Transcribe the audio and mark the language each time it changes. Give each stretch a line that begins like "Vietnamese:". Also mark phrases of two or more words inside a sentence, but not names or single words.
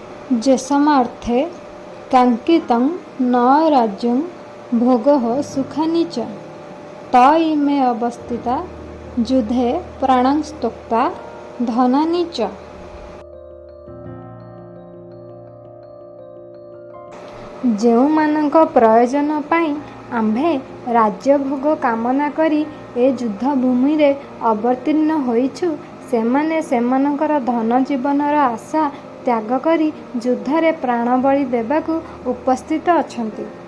Sanskrit: जेषामर्थे काङ्क्षितं न राज्यं भोगः सुखानि च त इमे अवस्थिता युद्धे प्राणां त्यक्त्वा धनानि च।
Odia: ଯେଉଁମାନଙ୍କ ପ୍ରୟୋଜନ ପାଇଁ ଆମ୍ଭେ ରାଜ୍ୟଭୋଗ କାମନା କରି ଏ ଯୁଦ୍ଧ ଭୂମିରେ ଅବତୀର୍ଣ୍ଣ ହୋଇଛୁ, ସେମାନେ ସେମାନଙ୍କର ଧନ ଜୀବନର ଆଶା ତ୍ୟାଗ କରି ଯୁଦ୍ଧରେ ପ୍ରାଣବଳି ଦେବାକୁ ଉପସ୍ଥିତ ଅଛନ୍ତି।